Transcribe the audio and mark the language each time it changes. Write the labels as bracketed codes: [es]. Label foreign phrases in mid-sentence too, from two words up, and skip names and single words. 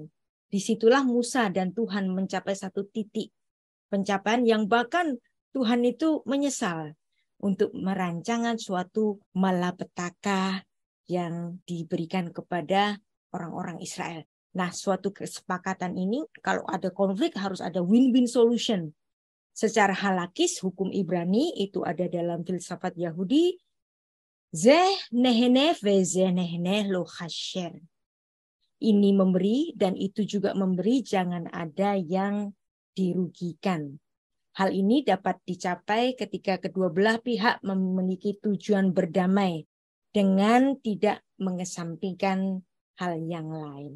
[id] Disitulah Musa dan Tuhan mencapai satu titik pencapaian yang bahkan Tuhan itu menyesal untuk merancangan suatu malapetaka yang diberikan kepada orang-orang Israel. Nah, suatu kesepakatan ini kalau ada konflik harus ada [en] win-win solution. [id] Secara halakis hukum Ibrani itu ada dalam filsafat Yahudi. [he] זה נהנה וזה נהנה לא חסר. [id] Ini memberi dan itu juga memberi, jangan ada yang dirugikan. Hal ini dapat dicapai ketika kedua belah pihak memiliki tujuan berdamai dengan tidak mengesampingkan hal yang lain.